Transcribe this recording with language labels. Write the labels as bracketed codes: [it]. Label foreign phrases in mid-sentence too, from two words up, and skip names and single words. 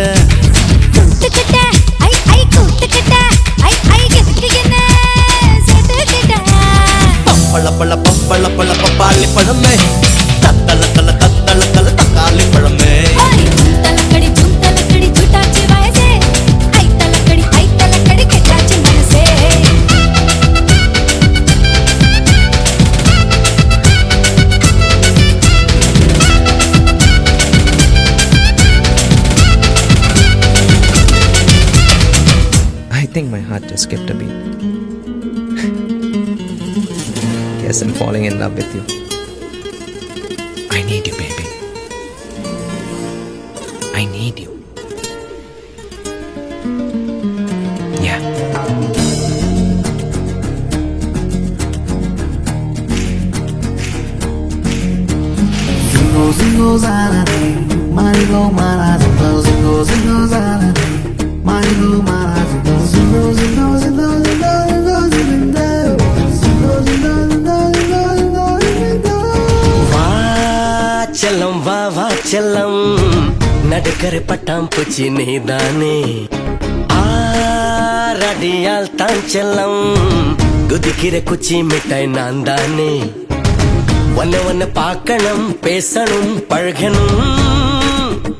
[ta] கூத்துக்கிட்ட ஐ ஐ கூத்துக்கிட்ட ஐ ஐ எதுக்கு என்ன சேர்த்துக்கிட்ட பப்பள பழ பப்பள பழ பப்பாளி பழமே தத்தல தல தத்தல தல தக்காளி பழமே ஜூம் தலக்கடி ஜூட்டாச்சு வயசே ஐ தலக்கடி கேட்டாச்சு மனசே [en] I think my heart just skipped a beat. Guess I'm falling in love with you. I need you, baby. I need you. Yeah. Zingo zingo zanade, Marigo mara zingo zingo zingo zanade, Marigo mara zingo zingo zingo zingo zingo zingo zingo zingo zingo zingo zingo zingo. [ta] வா செல்லம் வா வா செல்லம் நடுக்கர பட்டாம் பூச்சி நீதானே ஆரடியால் தான் செல்லம் குதிக்கிற குச்சி மிட்டாய் நான் தானே ஒன்ன பார்க்கணும் பேசணும் பழகணும்